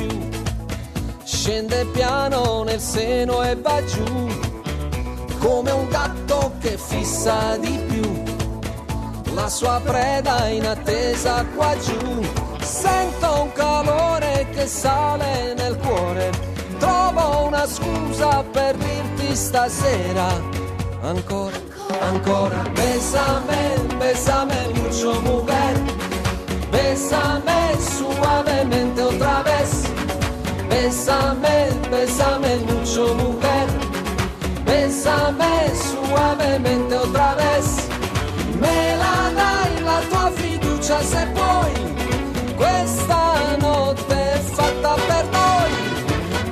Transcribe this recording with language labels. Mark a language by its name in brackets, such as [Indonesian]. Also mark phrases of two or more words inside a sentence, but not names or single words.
[Italian] scende piano nel seno e va giù, come un gatto che fissa di più la sua preda in attesa qua giù. Sento un calore che sale nel cuore, trovo una scusa per dirti stasera ancora, ancora. [Spanish] Bésame mucho mujer, bésame suavemente otra vez. Bésame mucho mujer, bésame suavemente otra vez. [Italian] Me la dai la tua fiducia se vuoi, questa notte è fatta per noi.